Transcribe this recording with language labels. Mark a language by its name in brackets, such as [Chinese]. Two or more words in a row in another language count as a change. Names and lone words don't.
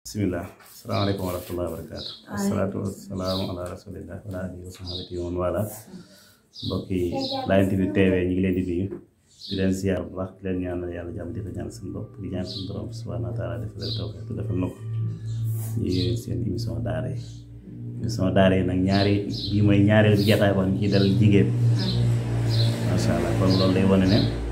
[Arabic] Bismillah. السلام عليكم ورحمة الله وبركاته. والصلاة والسلام على رسول الله وعلى آله وصحبه ووالاه. [Wolof] Mbokki Lion TV TV ñi ngi leen di nuyu di leen ziar bu baax di leen ñaanal yàlla jàmm di ko ñaan suñu bopp di ñaan suñu borom [Arabic] سبحانه وتعالى [Wolof] defal leen tawfiq defal na ko ñi seen émission daara yi nag ñaari bii mooy ñaareelu jotaay wax ñu ci dal jigéen [Arabic] ما شاء الله [Wolof] kon loolu day wane ne